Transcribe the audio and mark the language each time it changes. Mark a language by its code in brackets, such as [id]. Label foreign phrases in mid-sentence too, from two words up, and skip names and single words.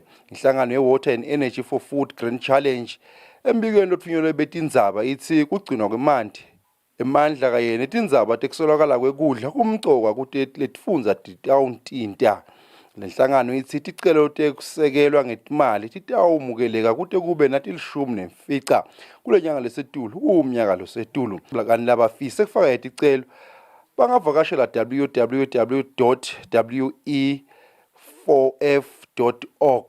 [ss] Inhlangano ye-Water and Energy for Food Grant Challenge embikweni lothunyelwe betindzaba ithi kugcinwa kwemanti emandla kanye netindzaba tekusolakala kwekudla kumcoka kuti letifundza titawuntinta. Lenhlangano ithi ticelo tekusekelwa ngetimali titawumukeleka kute kube natilishumi kulenyanga lesetulu umnyaka losetulu. Kanti labafise kufaka ticelo bangavakashela www.we4f.org.